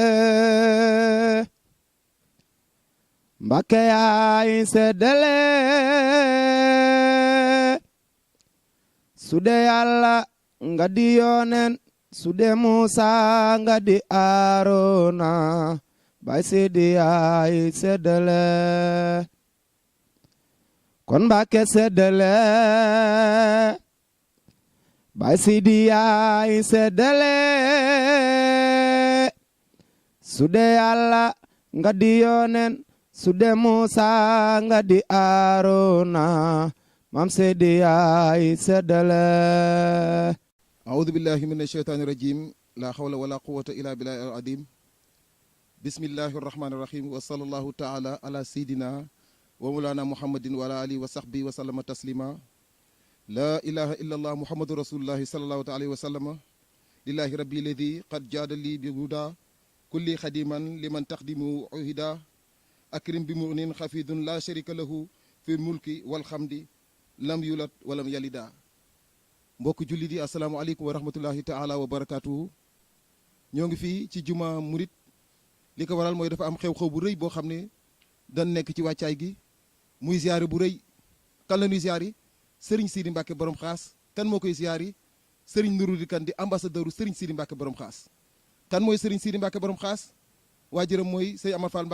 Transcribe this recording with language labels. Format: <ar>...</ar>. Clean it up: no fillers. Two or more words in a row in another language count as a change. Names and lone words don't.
<wo>Mbàkke yaay seddale su dee Yàlla nga di yoneen su dee Musa nga di Aarona Baay Sidi yaay seddale kon Mbàkke seddale Baay Sidi yaay seddale su dee Yàlla nga di yoneen su dee Musa nga di Aarona Maam Sidi yaay seddale</wo> <ar>أعوذ بالله من الشيطان الرجيم لا حول ولا قوة إلا بالله العظيم بسم الله الرحمن الرحيم وصلى الله تعالى على سيدنا ومولانا محمد وعلى آله وصحبه وسلم تسليما لا إله إلا الله محمد رسول الله صلى الله عليه وسلم لله ربي الذي قد جاد لي بهدى كل خديما لمن تخدم عهدا أكرم بمؤمن خفيض لا شريك له في الملك والحمد لم يولد ولم يلد</ar> <wo>mbokk jullit yi</wo> <ar>السلام عليكم ورحمة الله تعالى وبركاته</ar> <wo>ñoo ngi fii ci juma murit li ko waral mooy dafa am xew-xew bu rëy boo xam ne dañ nekk ci wàccaay gi muy ziyaare bu rëy kan la ñuy ziyaari Serigne Sidi Mbacke borom xaas kan moo koy ziyaari Serigne Nourou di kan di ambassadeur Serigne Sidi Mbacke borom xaas kan mooy Serigne Sidi Mbacke borom xaas waajuram mooy Sey Amar Fall</wo>